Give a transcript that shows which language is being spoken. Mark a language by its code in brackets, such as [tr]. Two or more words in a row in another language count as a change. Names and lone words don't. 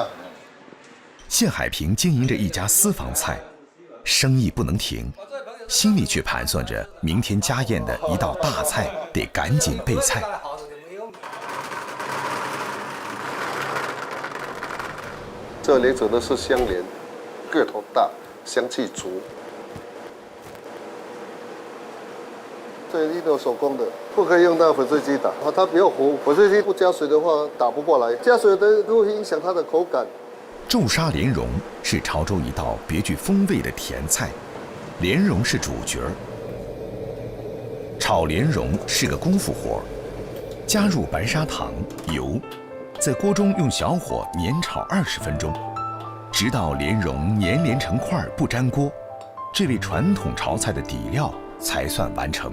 [zh] 謝海平經營着一家私房菜，生意不能停，心裡卻盤算着明天家宴的一道大菜得趕緊備菜。這裡指的是香蓮，個頭大，香氣足。这一定有手工的，不可以用到粉碎机打，它比较糊。粉碎机不加水的话打不过来，加水的会影响它的口感。皱沙莲蓉是潮州一道别具风味的甜菜，莲蓉是主角。炒莲蓉是个功夫活，加入白砂糖、油，在锅中用小火煸炒20分钟，直到莲蓉粘连成块不粘锅，这味传统潮菜的底料才算完成。